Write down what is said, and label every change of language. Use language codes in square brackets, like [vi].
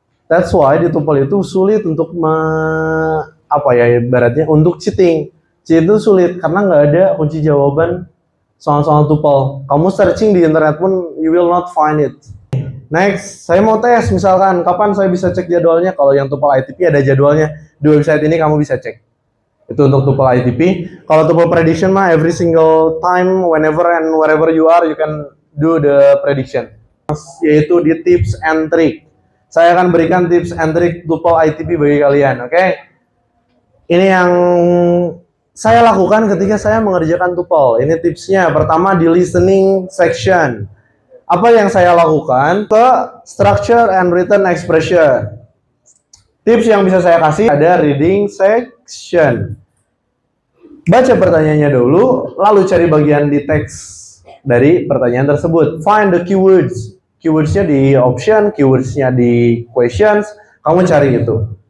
[id] That's why di TOEFL itu sulit untuk ibaratnya untuk cheating. Itu sulit karena nggak ada kunci jawaban soal-soal TOEFL. Kamu searching di internet pun you will not find it. Next, saya mau tes misalkan kapan saya bisa cek jadwalnya. Kalau yang TOEFL ITP ada jadwalnya di website ini, kamu bisa cek. Itu untuk TOEFL ITP. [en] Kalau TOEFL prediction mah every single time, whenever and wherever you are, you can do the prediction. [id] Yaitu di tips and trick. Saya akan berikan tips and trick TOEFL ITP bagi kalian, oke? Ini yang saya lakukan ketika saya mengerjakan TOEFL. Ini tipsnya. Pertama di listening section. Apa yang saya lakukan? Ke structure and written expression. Tips yang bisa saya kasih ada reading section. Baca pertanyaannya dulu, lalu cari bagian di teks dari pertanyaan tersebut. Find the keywords. Keywordsnya di option, keywordsnya di questions. Kamu cari itu.